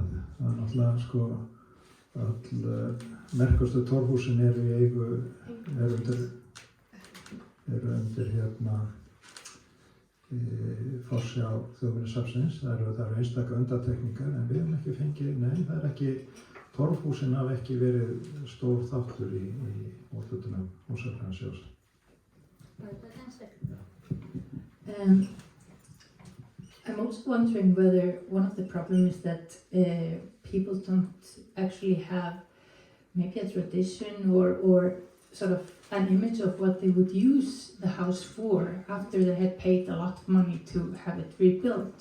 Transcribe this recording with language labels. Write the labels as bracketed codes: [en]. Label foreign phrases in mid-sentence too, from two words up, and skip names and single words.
[is] Það náttúrulega sko all merkustu torfhúsin eru í eigu, eru undir forsjá Þjóðminjasafnsins. Það eru einstaka undantekningar en við höfum ekki fengið, nei, það ekki, torfhúsin hafa ekki verið stór þáttur í úthlutunum húsafriðunarsjóðs. [en] I'm also wondering whether one of the problems is that people don't actually have maybe a tradition or sort of an image of what they would use the house for after they had paid a lot of money to have it rebuilt.